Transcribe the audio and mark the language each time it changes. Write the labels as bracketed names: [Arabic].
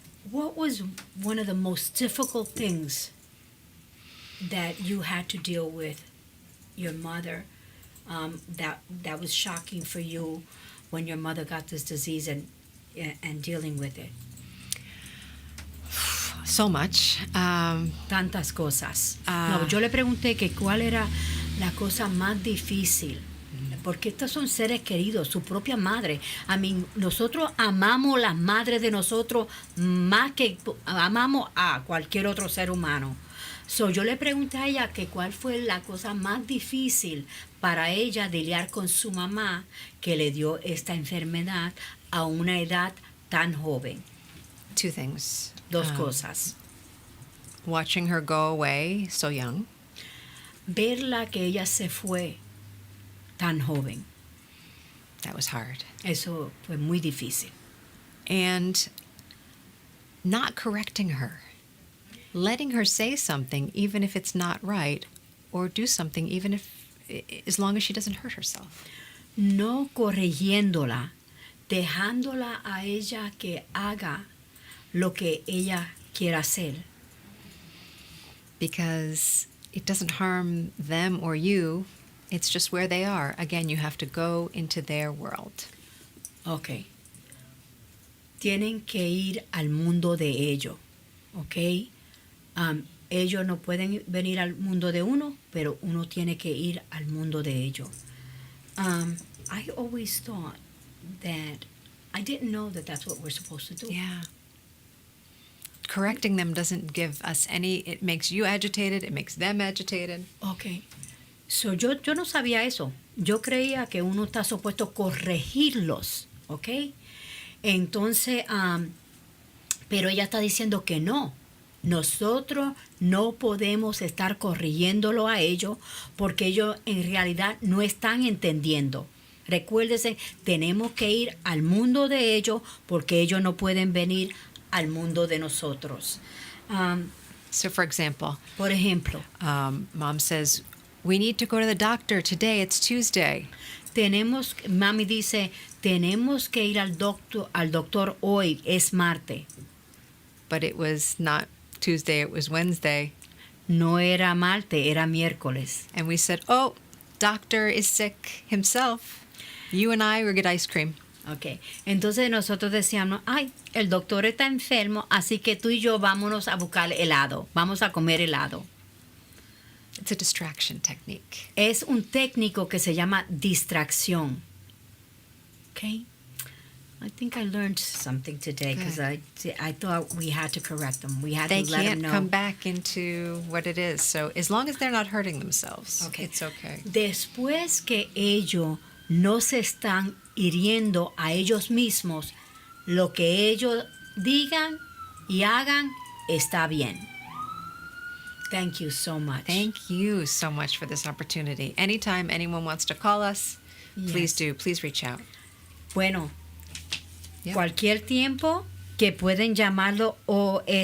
[English] What was one of the most difficult things that you had to deal with your mother, that was shocking for you when your mother got this disease and dealing with it? So much. [Spanish] Tantas cosas. No, yo le pregunté que cuál era la cosa más difícil, porque estos son seres queridos, su propia madre. Nosotros amamos las madres de nosotros más que amamos a cualquier otro ser humano. So, yo le pregunté a ella que cuál fue la cosa más difícil para ella lidiar con su mamá que le dio esta enfermedad a una edad tan joven. [English] Two things. [Spanish] Dos cosas. [English] Watching her go away so young. [Spanish] Verla que ella se fue tan joven. [English] That was hard. [Spanish] Eso fue muy difícil. [English] And not correcting her. Letting her say something even if it's not right, or do something even if, as long as she doesn't hurt herself. [Spanish] No corrigiéndola, dejándola a ella que haga lo que ella quiera hacer. [English] Because it doesn't harm them or you. It's just where they are. Again, you have to go into their world. Ok. [Spanish] Tienen que ir al mundo de ellos. Ok. Ellos no pueden venir al mundo de uno, pero uno tiene que ir al mundo de ellos. [English] I always thought that, I didn't know that that's what we're supposed to do. Yeah. Correcting them doesn't give us any, it makes you agitated, it makes them agitated. [Spanish] Ok. So, yo no sabía eso. Yo creía que uno está supuesto a corregirlos, ¿ok? Entonces, pero ella está diciendo que no. Nosotros no podemos estar corrigiéndolo a ellos porque ellos en realidad no están entendiendo. Recuérdese, tenemos que ir al mundo de ellos porque ellos no pueden venir al mundo de nosotros. [English] So, for example, [Spanish] Por ejemplo, [English] Mom says, we need to go to the doctor today, it's Tuesday. [Spanish] Mami dice, tenemos que ir al doctor hoy, es martes. [English] But it was not Tuesday, it was Wednesday. [Spanish] No era martes, era miércoles. [English] And we said, oh, doctor is sick himself. You and I will get ice cream. Okay. [Spanish] Entonces nosotros decíamos, ay, el doctor está enfermo, así que tú y yo vámonos a buscar helado, vamos a comer helado. [English] It's a distraction technique. [Spanish] Es un técnico que se llama distracción. [English] Okay? I think I learned something today because I thought we had to correct them. We had They to let them can't know. come back into what it is. So as long as they're not hurting themselves, Okay. it's okay. [Spanish] Después que ellos no se están hiriendo a ellos mismos, lo que ellos digan y hagan está bien. [English] Thank you so much. Thank you so much for this opportunity. Anytime anyone wants to call us, please Yes. do. Please reach out. [Spanish] Bueno, [English] Yeah. [Spanish] cualquier tiempo que pueden llamarlo o